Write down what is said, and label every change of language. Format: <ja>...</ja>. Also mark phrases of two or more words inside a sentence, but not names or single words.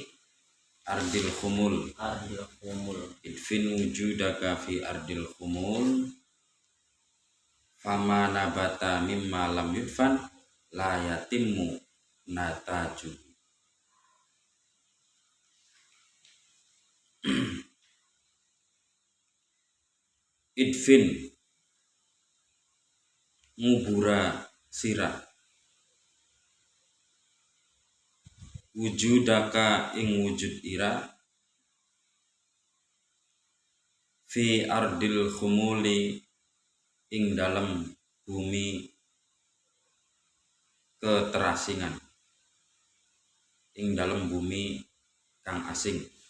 <ar>أرض الخمول ادفن وجودك في أرض الخمول فما نبت مما لم يدفن لا يتم نتاجه.</ar> <jv>Idfin ngubura sirah wujudaka ing wujud ira</jv> <ar>في أرض الخمول</ar> <jv>ing</jv> <id>dalam bumi keterasingan,</id> <jv>ing</jv> <id>dalam bumi</id> <jv>kang asing.</jv>